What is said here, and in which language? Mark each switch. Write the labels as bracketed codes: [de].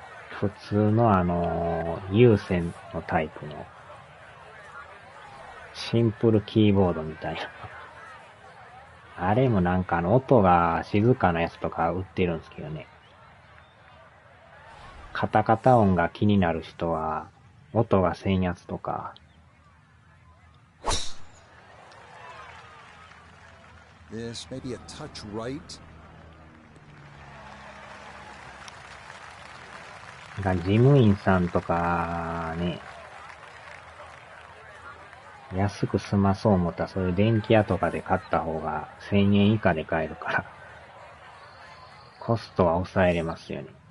[ja] 普通の有線のタイプのシンプルキーボードみたいな。あれもなんか音が静かなやつとか売ってるんですけどね。カタカタ音が気になる人は、音がせんやつとか。 [en] This may be a touch right. [ja] 事務員さんとかね、安く済まそう思ったらそういう電気屋とかで買った方が1000円以下で買えるから、コストは抑えれますよね。